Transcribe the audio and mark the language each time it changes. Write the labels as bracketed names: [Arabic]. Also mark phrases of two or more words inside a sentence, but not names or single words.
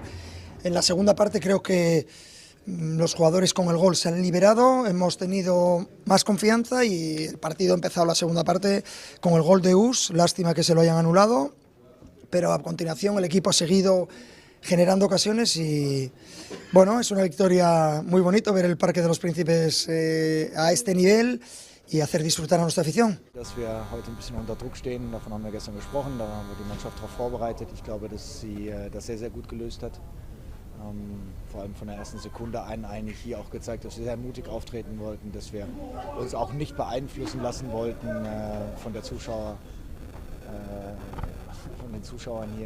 [Spanish] En la segunda parte creo que los jugadores con el gol se han liberado, hemos tenido más confianza y el partido ha empezado la segunda parte con el gol de Us, lástima que se lo hayan anulado, pero a continuación el equipo ha seguido generando ocasiones y bueno, es una victoria muy bonita ver el Parque de los Príncipes a este nivel y hacer disfrutar a nuestra afición. [German] Dass wir heute ein bisschen unter Druck stehen, davon haben wir gestern gesprochen, da haben wir die Mannschaft darauf vorbereitet. Ich glaube, dass sie das sehr, sehr gut gelöst hat. Vor allem von der ersten Sekunde an eigentlich hier auch gezeigt, dass wir sehr mutig auftreten wollten, dass wir uns auch nicht beeinflussen lassen wollten von den Zuschauern hier.